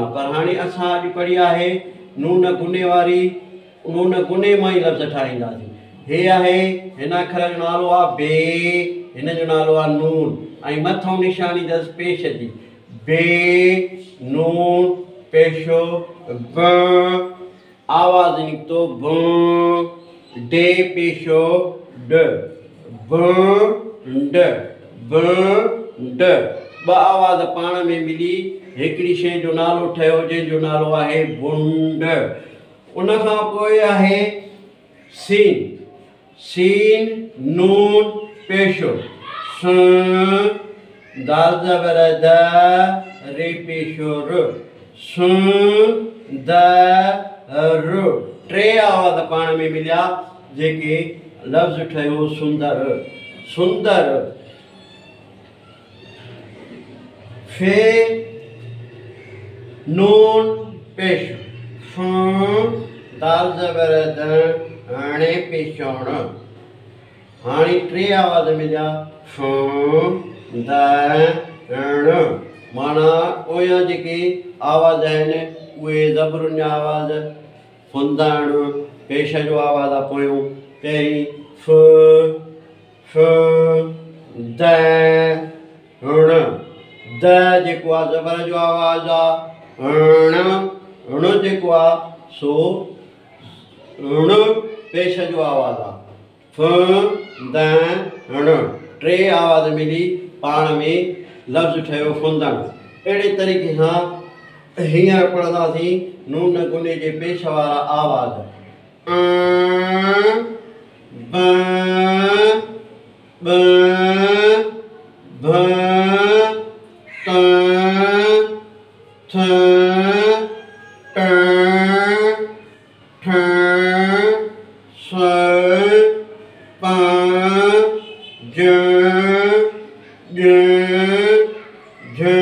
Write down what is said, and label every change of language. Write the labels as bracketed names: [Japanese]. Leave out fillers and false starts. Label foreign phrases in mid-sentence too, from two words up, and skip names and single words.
[Sindhi] पर हाणे असां अॼु पढ़ी आहे नून गुने वारी, नून गुने मां ई लफ़्ज़ ठाहींदासीं। हे आहे, हिन अखर जो नालो आहे बे, हिन जो नालो आहे नून, ऐं मथां निशानी अथसि पेश जी। बे नून पेशो ब, आवाज़ निकितो ब, डे पेशो ड, ब ड, ब ड। ॿ आवाज़ पाण में मिली हिकिड़ी शइ जो नालो ठहियो जंहिंजो नालो आहे बुंड। उन खां पोइ आहे सीन, सीन नून पेशो स, दाल ज़बर द, रे पेशो र, स द र। 3 आवाज़ पाण में मिलिया जेके लफ़्ज़ ठहियो सुंदर, सुंदर। फे नून पेशो फ, दाल ज़बर द, णे पेशोण। हाणे 3 आवाज़ मिलिया फ द ण, माना पोयां जेके आवाज़ आहिनि उहे ज़बरुनि जा आवाज़, फुंदण पेश जो आवाज़ आहे पोयों। पहिरीं फ फ द ण, द जेको आहे ज़बर जो आवाज़ आहे, ण ण जेको आहे सो ण पेश जो आवाज़ आहे। फ द ण 3 आवाज़ मिली पाण में लफ़्ज़ ठहियो फुंदण। अहिड़े तरीक़े सां हींअर पढ़ंदासीं नून गुने जे पेश वारा आवाज़। ब ब भ त थ ट ठ स प ज ॼ झ